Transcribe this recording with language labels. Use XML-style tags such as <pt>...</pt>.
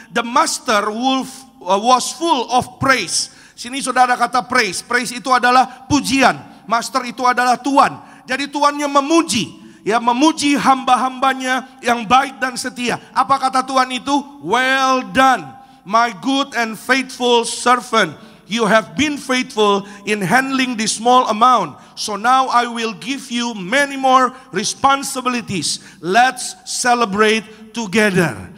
<en>The master was full of praise.</en> <id>Sini saudara kata praise. Praise itu adalah pujian. Master itu adalah tuan. Jadi tuannya memuji. Ya, memuji hamba-hambanya yang baik dan setia. Apa kata Tuhan itu?</id> <en>Well done, my good and faithful servant. You have been faithful in handling this small amount. So now I will give you many more responsibilities. Let's celebrate together.</en>